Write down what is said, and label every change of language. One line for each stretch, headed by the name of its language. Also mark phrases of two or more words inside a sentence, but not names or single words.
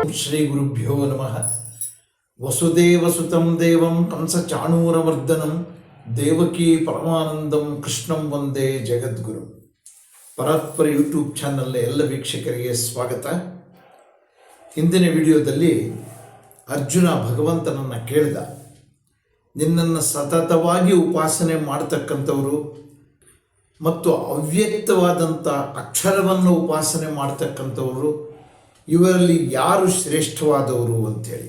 Sanskrit: ಶ್ರೀ ಗುರುಭ್ಯೋ ನಮಃ. ವಸುದೇವಸುತಂ ದೇವಂ ಕಂಸಚಾಣೂರಮರ್ದನಂ ದೇವಕೀ ಪರಮಾನಂದಂ ಕೃಷ್ಣಂ ವಂದೇ ಜಗದ್ಗುರು.
Kannada: ಪರಾತ್ಪರ ಯೂಟ್ಯೂಬ್ ಚಾನಲ್ನ ಎಲ್ಲ ವೀಕ್ಷಕರಿಗೆ ಸ್ವಾಗತ. ಹಿಂದಿನ ವಿಡಿಯೋದಲ್ಲಿ ಅರ್ಜುನ ಭಗವಂತನನ್ನು ಕೇಳಿದ, ನಿನ್ನನ್ನು ಸತತವಾಗಿ ಉಪಾಸನೆ ಮಾಡ್ತಕ್ಕಂಥವರು ಮತ್ತು ಅವ್ಯಕ್ತವಾದಂಥ ಅಕ್ಷರವನ್ನು ಉಪಾಸನೆ ಮಾಡ್ತಕ್ಕಂಥವರು, ಇವರಲ್ಲಿ ಯಾರು ಶ್ರೇಷ್ಠವಾದವರು ಅಂಥೇಳಿ.